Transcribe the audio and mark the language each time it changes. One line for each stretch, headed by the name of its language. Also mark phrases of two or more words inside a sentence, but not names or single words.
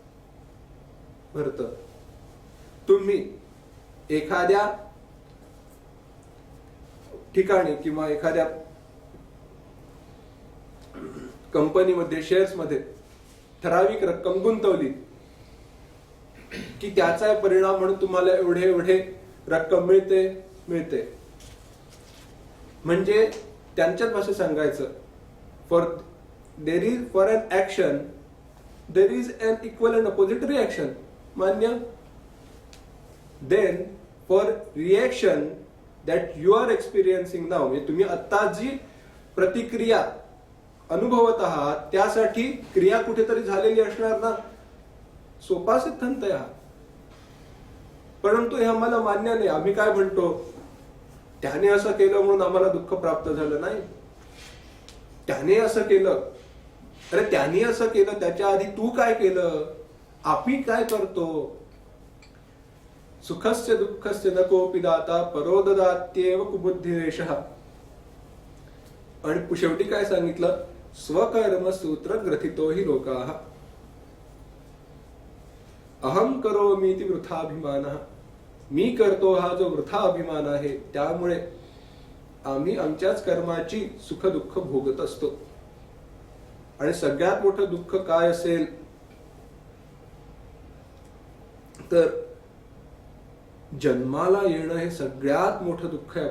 Marathi: तुम्ही एखाद्या ठिकाणी किंवा एखाद्या कंपनीमध्ये, शेअर्स मध्ये ठराविक रक्कम गुंतवली की त्याचा परिणाम म्हणून तुम्हाला एवढे रक्कम मिळते. म्हणजे त्यांच्याच भाषेत सांगायचं,
English: फॉर an action there is an equal and opposite reaction. मान्य? Then for reaction that you are experiencing now,
Marathi: म्हणजे तुम्ही आता जी प्रतिक्रिया अनुभवत आहात त्यासाठी क्रिया कुठेतरी झालेली असणार ना. सोपा सिद्धांत आहे हा. परंतु हे आम्हाला मान्य नाही. आम्ही काय म्हणतो, त्याने असं केलं म्हणून आम्हाला दुःख प्राप्त झालं नाही. त्याने असं केलं, अरे त्याने असं केलं, त्याच्या आधी तू काय केलं, आम्ही काय करतो.
Sanskrit: सुखस्य दुःखस्य न कोपि दाता परो ददात्येव कुबुद्धिरेषः.
Marathi: आणि शेवटी काय सांगितलं,
Sanskrit: स्वकर्म सूत्र ग्रथितो हि लोकाः अहम करोमीति वृथाभिमानः.
Marathi: मी करतो हा जो वृथा अभिमान आहे, त्यामुळे आम्ही आमच्याच कर्माची सुख दुःख भोगत असतो. आणि सगळ्यात मोठं दुःख काय असेल तर जन्माला येणं हे सगळ्यात मोठं दुःख आहे.